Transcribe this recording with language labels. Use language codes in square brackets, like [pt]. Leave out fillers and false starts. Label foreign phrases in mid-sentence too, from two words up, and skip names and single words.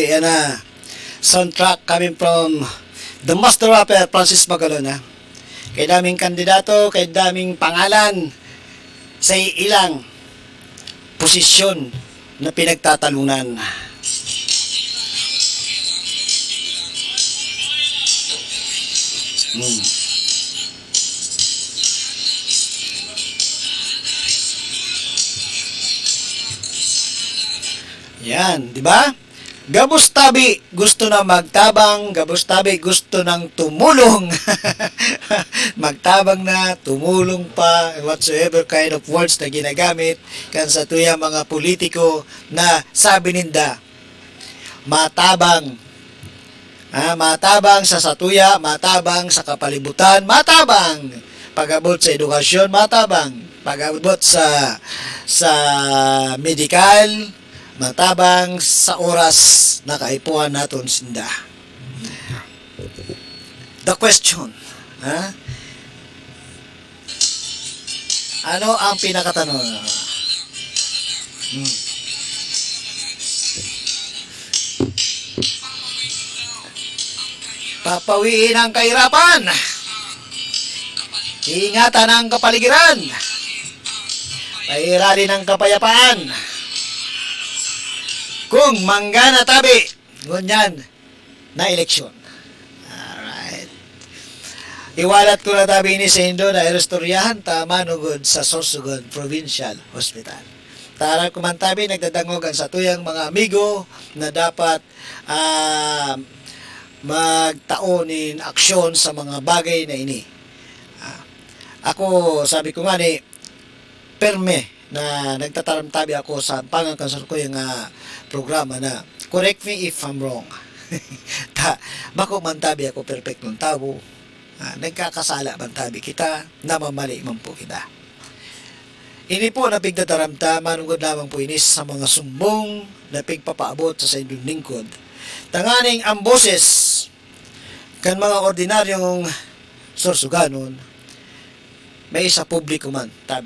[bik] Yan na. [en] Soundtrack coming from the master rapper Francis Magalon. [tl] Kay daming kandidato, kay daming pangalan sa ilang posisyon na pinagtatalunan. Yan, di ba? [bik] Gabos tabi gusto na magtabang, gabos tabi [tl] gusto nang tumulong. [bik] Magtabang na, tumulong pa, [en] whatsoever kind of words [bik] na ginagamit kan sa tuya mga politiko na sabi ninda matabang. Matabang sa satuya, matabang sa kapalibutan, matabang pag-abot sa edukasyon, matabang pag-abot sa medical, matabang sa oras na kaipuan naton sinda. [en] The question, ha? [tl] Ano ang pinakatanong? Papawiin ang kahirapan. Ingatan ang kapaligiran. Pairalin ang kapayapaan. [bik] Kung manggana tabi, ngunyan na eleksyon. [en] Alright. [bik] Iwalat ko na tabi ni Sendo na irestoryahan tamanugod sa Sorsogon Provincial Hospital. Tara kumantabi, nagdadangogan sa tuyang mga amigo na dapat magtaonin aksyon sa mga bagay na ini. Ako, sabi ko nga ni, perme na nagtataramtabi ako sa pangangkansar ko yung programa na [en] correct me if I'm wrong. [bik] Bako man tabi ako perfectong tao, nagkakasala man tabi kita, namamali man po kita. Ini po na pigdataramta, manungod lamang po inis sa mga sumbong na pigpapaabot sa inyong lingkod. Tanganing ang boses kan mga ordinaryong sorsuganon, may isa publiko man, tabi.